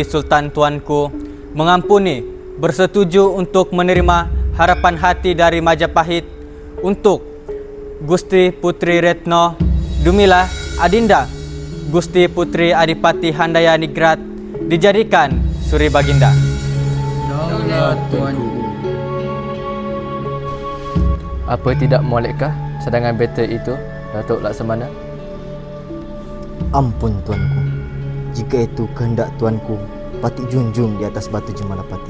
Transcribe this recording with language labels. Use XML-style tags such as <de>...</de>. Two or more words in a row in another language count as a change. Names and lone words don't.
<ms>Sultan tuanku mengampuni bersetuju untuk menerima harapan hati dari Majapahit untuk Gusti Puteri Retno Dumilah adinda Gusti Puteri Adipati Handayan Ningrat dijadikan Suri Baginda. Daulat tuanku. Apa tidak molekah cadangan battle itu, Datuk Laksamana? Ampun tuanku, jika itu kehendak tuanku, patut junjung di atas batu Jemalapati.</ms>